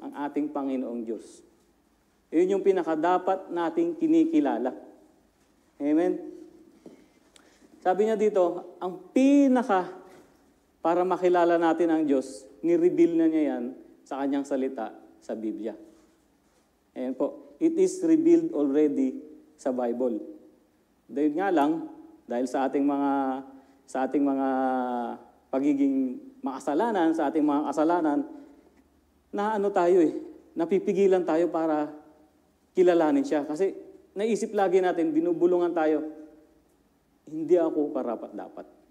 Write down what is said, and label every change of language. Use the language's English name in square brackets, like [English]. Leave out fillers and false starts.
[Filipino] Ang ating Panginoong Diyos. Yun yung pinaka dapat nating kinikilala. Amen? Sabi niya dito, ang pinaka para makilala natin ang Diyos, ni-reveal na niya yan sa kanyang salita sa Biblia. Ayan po. [English] It is revealed already sa Bible. [Filipino] Dahil nga lang, dahil sa ating mga pagiging makasalanan, sa ating mga kasalanan, na ano tayo napipigilan tayo para kilalanin siya. Kasi naisip lagi natin, binubulungan tayo, hindi ako karapat-dapat.